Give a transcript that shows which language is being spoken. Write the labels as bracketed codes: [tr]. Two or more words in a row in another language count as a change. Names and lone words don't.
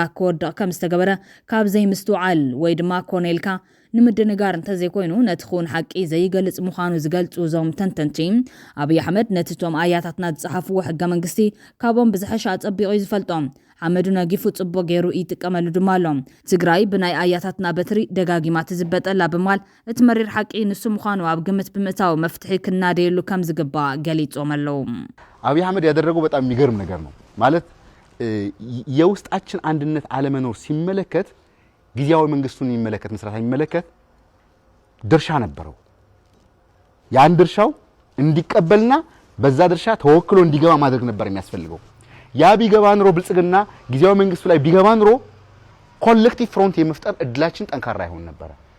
[ti] ክወድቕ ከም ዝተገበረ ካብ ዘይምስትውዓል ወይ ድማ ኮነልካ ንምድንጋር እንተዘይኮይኑ ነቲ ኹን ሓቂ ዘይገልጽ ምዃኑ ዝገልጹ ዞም ተንተንቲ ኣብይ ኣሕመድ ነቲ ቶም ኣያታትና ዝጸሓፍዎ ሕገ መንግስቲ ካብኦም ብዝሐሻ ኣጸቢቑ ዝፈልጦም ሓመዱ ነጊፉ ጽቡቕ ገይሩ ይጥቀመሉ ድማ ኣሎ ትግራይ ብናይ ኣያታትና በትሪ ደጋጊማ ትዝበጠላ ብምባል እቲ መሪር ሓቂ ንሱ ምዃኑ ኣብ ግምት ብምእታው መፍትሒ ክናደየሉ ከም ዝግባእ ገሊጾም ኣለው። [am] አብይ አህመድ ያደረገው በጣም የሚገርም ነገር ነው ማለት የውስጣችን አንድነት አለመኖር ሲመለከት ጊዜያዊ መንግስቱን የሚመለከት መስራት የሚመለከት ድርሻ ነበረው ያን ድርሻው እንዲቀበልና በዛ ድርሻ ተወክሎ እንዲገባ ማድረግ ነበር የሚያስፈልገው ያ ቢገባ ኖሮ ብልጽግና ጊዜያዊ መንግስቱ ላይ ቢገባ ኖሮ [en] collective front [am] የመፍጠር እድላችን ጠንካራ ይሆን ነበር